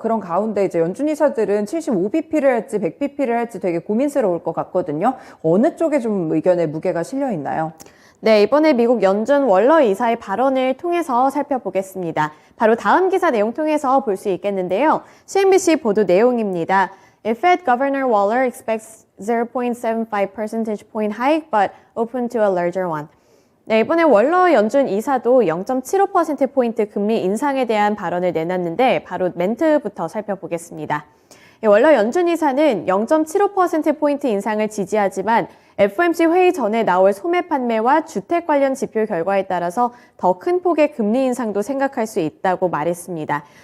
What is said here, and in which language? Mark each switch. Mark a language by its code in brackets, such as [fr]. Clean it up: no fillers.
[ko] 그런 가운데 이제 연준 이사들은 75bp를 할지 100bp를 할지 되게 고민스러울 것 같거든요. 어느 쪽에 좀 의견의 무게가 실려 있나요? 네, 이번에 미국 연준 월러 이사의 발언을 통해서 살펴보겠습니다. 바로 다음 기사 내용 통해서 볼 수 있겠는데요. CNBC 보도 내용입니다. [en] Fed Governor Waller expects 0.75 percentage point hike but open to a larger one. [ko] 네, 이번에 월러 연준 이사도 0.75%포인트 금리 인상에 대한 발언을 내놨는데 바로 멘트부터 살펴보겠습니다. 월러 연준 이사는 0.75%포인트 인상을 지지하지만 FOMC 회의 전에 나올 소매 판매와 주택 관련 지표 결과에 따라서 더 큰 폭의 금리 인상도 생각할 수 있다고 말했습니다.